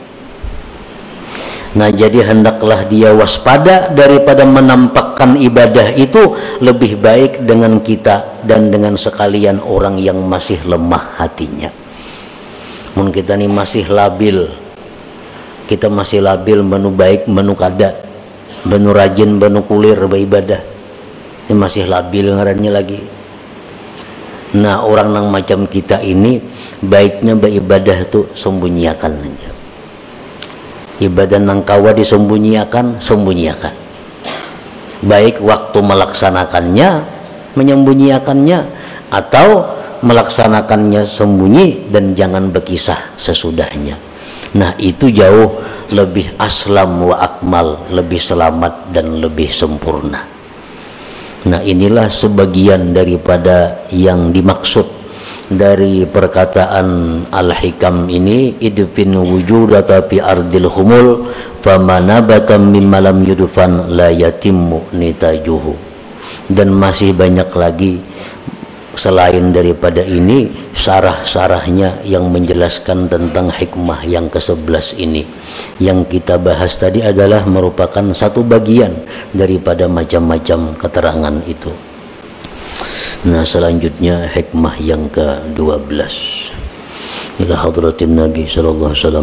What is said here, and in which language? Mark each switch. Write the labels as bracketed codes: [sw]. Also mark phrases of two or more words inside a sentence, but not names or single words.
[id] Nah, jadi hendaklah dia waspada daripada menampakkan ibadah itu, lebih baik dengan kita dan dengan sekalian orang yang masih lemah hatinya. [bjn] Mun kita ini masih labil, kita masih labil menu baik menu kada, menu rajin menu kulir beribadah, ini masih labil ngarannya lagi. Nah, orang nang macam kita ini baiknya beribadah itu sembunyiakan aja. Ibadah nang kawa disembunyiakan, sembunyiakan. [id] Baik waktu melaksanakannya, menyembunyiakannya, atau melaksanakannya sembunyi dan jangan berkisah sesudahnya. Nah, itu jauh lebih [ar] أسلم وأكمل, [id] lebih selamat dan lebih sempurna. Nah, inilah sebagian daripada yang dimaksud dari perkataan Al-Hikam ini, [ar] ادفن وجودك في أرض الخمول فما نبت مما لم يدفن لا يتم نتاجه. [id] Dan masih banyak lagi selain daripada ini syarah-syarahnya yang menjelaskan tentang hikmah yang ke-11 ini. Yang kita bahas tadi adalah merupakan satu bagian daripada macam-macam keterangan itu. Nah, selanjutnya hikmah yang ke-12. [ar] إلى حضرة النبي صلى الله عليه وسلم.